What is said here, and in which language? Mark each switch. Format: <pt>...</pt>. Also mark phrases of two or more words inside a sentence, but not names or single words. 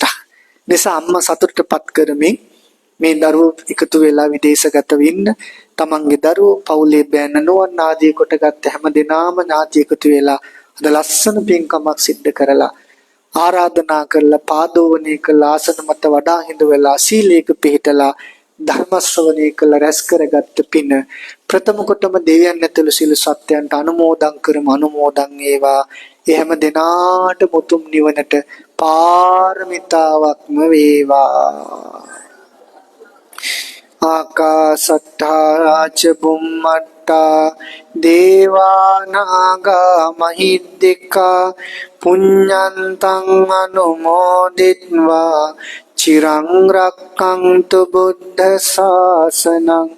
<si>නිසා අම්මා සතුටටපත් කරමින් මේ දරුවෝ එකතු වෙලා විදේශගත වෙන්න තමන්ගේ දරුවෝ පවුලේ බෑන නොවන්න ආදී කොටගත් හැම දිනාම ඥාති එකතු වෙලා අද ලස්සන පින්කමක් සිද්ධ කරලා ආරාධනා කරලා පාදෝවණය කළා ආසන මත වඩා හිඳ වෙලා සීලයක පිළිපදලා ධර්ම ශ්‍රවණය කළ රැස් කරගත් පින ප්‍රථම කොටම දෙවියන් ඇතුළු සියලු සත්‍යයන්ට අනුමෝදන් කරමු. අනුමෝදන් වේවා. ඒ හැම දිනාට මුතුම් නිවනට පාරමිතාවක්ම වේවා.</si> <pi>ආකාසට්ඨා ච බුම්මට්ඨා දේවා නාග මහිද්దికා පුඤ්ඤන්තං අනුමෝදිත්වා චිරං රක්ඛන්තු බුද්ධ ශාසනං.</pi>